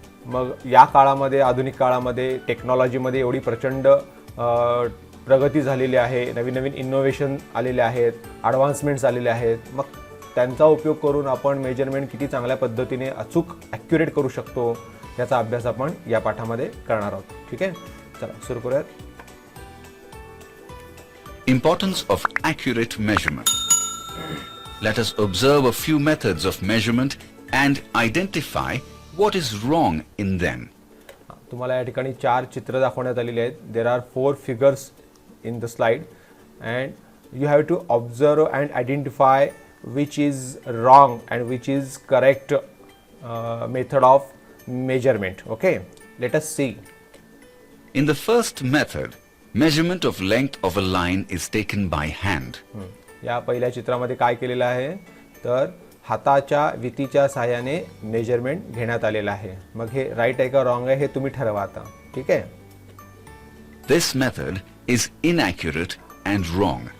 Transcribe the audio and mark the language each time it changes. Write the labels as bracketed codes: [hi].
[mr] मग या काळामध्ये, आधुनिक काळामध्ये टेक्नॉलॉजीमध्ये एवढी प्रचंड प्रगती झालेली आहे, नवीन नवीन इनोव्हेशन आलेले आहेत, ॲडव्हान्समेंट्स आलेले आहेत. मग त्यांचा उपयोग करून आपण मेजरमेंट किती चांगल्या पद्धतीने अचूक ॲक्युरेट करू शकतो याचा अभ्यास आपण या पाठामध्ये करणार आहोत. ठीक आहे, चला सुरू करूयात. [en] Importance of accurate measurement. Let us observe a few methods of measurement and identify what is wrong in them. [mr] तुम्हाला या ठिकाणी 4 चित्र दाखवण्यात आलेली आहेत. [en] There are 4 figures in the slide and you have to observe and identify which is wrong and which is correct method of measurement. Okay, let us see. In the first method, measurement of length of a line is taken by hand. [mr] या पहिल्या चित्रामध्ये काय केलेलं आहे, तर हाताच्या वितीच्या सहाय्याने measurement घेण्यात आलेलं आहे. मग हे राईट आहे का रॉंग आहे हे तुम्ही ठरवा आता. ठीक आहे. [en] This method is inaccurate and wrong.